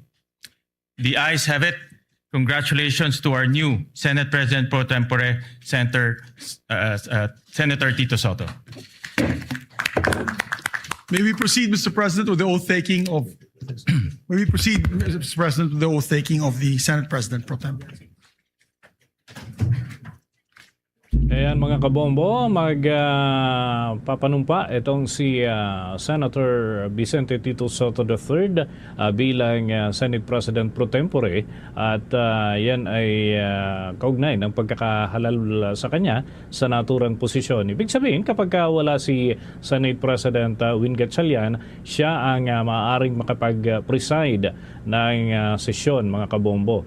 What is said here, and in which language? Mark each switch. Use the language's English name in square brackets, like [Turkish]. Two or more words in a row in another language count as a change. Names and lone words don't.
[English] The ayes have it. Congratulations to our new Senate President pro tempore, Senator Tito Soto. May we proceed, Mr. President, with the oath taking of the Senate President pro tempore. [Filipino] Ayan mga kabombo, magpapanumpa itong si Senator Vicente Tito Soto III bilang [English] Senate President pro tempore [Filipino] at yan ay kaugnay ng pagkakahalal sa kanya sa naturang posisyon. Ibig sabihin kapag wala si Senate President Win Gatchalian, siya ang maaaring makapag-preside ng sesyon mga kabombo.